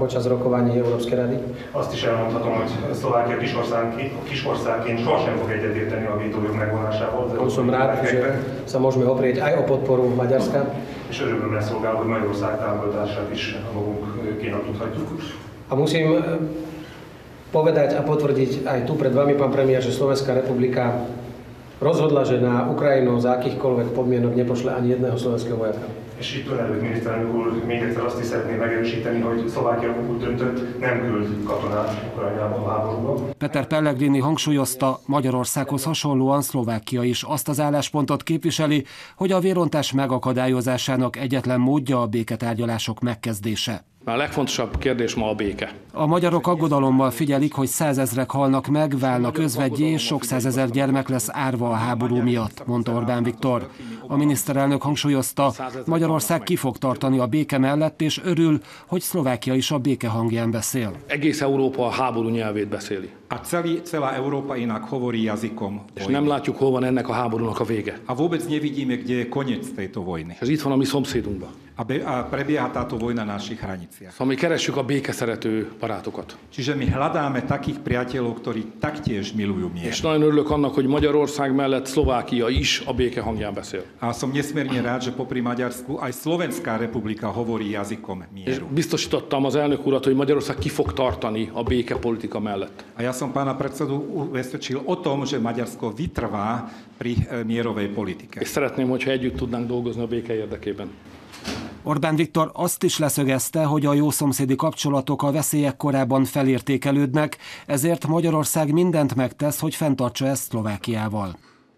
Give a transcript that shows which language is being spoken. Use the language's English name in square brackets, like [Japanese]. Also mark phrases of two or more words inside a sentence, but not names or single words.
[Hungarian] Azt is elmondhatom, hogy Szlovákia kisországként sohasem fog egyetérteni a vétójog megvonásával. És örömömre szolgál, hogy Magyarország támogatását is a magunkénak tudhatjuk. [Slovak] A musím povedať a potvrdiť aj tu pred vami, pán premiér, že Slovenská republika rozhodla, že na Ukrajinu za akýchkoľvek podmienok nepošle ani jedného slovenského vojáka. [Hungarian] És itt ön előtt, miniszterelnök úr, még egyszer azt is szeretném megerősíteni, hogy Szlovákia úgy döntött, nem küld katonát Ukrajnába a háborúba. Peter Pellegrini hangsúlyozta, Magyarországhoz hasonlóan Szlovákia is azt az álláspontot képviseli, hogy a vérontás megakadályozásának egyetlen módja a béketárgyalások megkezdése. A legfontosabb kérdés ma a béke. A magyarok aggodalommal figyelik, hogy százezrek halnak meg, válnak özveggyé, és sok százezer gyermek lesz árva a háború miatt, mondta Orbán Viktor. A miniszterelnök hangsúlyozta, Magyarország ki fog tartani a béke mellett, és örül, hogy Szlovákia is a béke hangján beszél. Egész Európa a háború nyelvét beszéli. [Slovak] Celá Európa inak hovorí jazykom. [Hungarian] És nem látjuk, hol van ennek a háborúnak a vége. [Slovak] A vôbec nevidíme, kde je koniec tejto vojny. [Hungarian] Ez itt van a mi szomszédunkban. [Slovak] A prebieha táto vojna na našich hraniciach. [Hungarian] Szóval mi keressük a békeszerető barátokat. [Slovak] Čiže my hľadáme takých priateľov, ktorí taktiež milujú mier. [Hungarian] És nagyon örülök annak, hogy Magyarország mellett Szlovákia is a béke hangján beszél. [Slovak] A som nesmierne rád, že popri Maďarsku aj Slovenská republika hovorí jazykom mieru. [Hungarian] És biztosítottam az elnök urat, hogy Magyarország ki fog tartani a békepolitika mellett. [Slovak] A ja som pána predsedu ubezpečil o tom, že Maďarsko vytrvá pri mierovej politike. [Hungarian] És szeretném, hogyha együtt tudnánk dolgozni a béke érdekében. Orbán Viktor azt is leszögezte, hogy a jószomszédi kapcsolatok a veszélyek korában felértékelődnek, ezért Magyarország mindent megtesz, hogy fenntartsa ezt Szlovákiával.